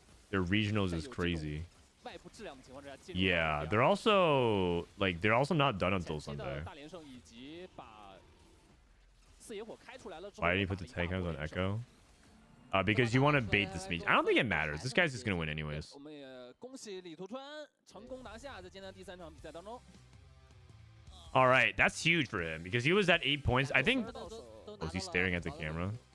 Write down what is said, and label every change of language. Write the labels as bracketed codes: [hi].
[en] Their regionals is crazy. Yeah, they're also not done until Sunday. Why did you put the tank on Echo? Because you want to bait the Smeech. I don't think it matters. This guy's just gonna win anyways. [zh] 恭喜LiTuChuan成功拿下在今天的第3场比赛当中。 [en] All right, that's huge for him because he was at 8 points. I think. Was he staring at the camera?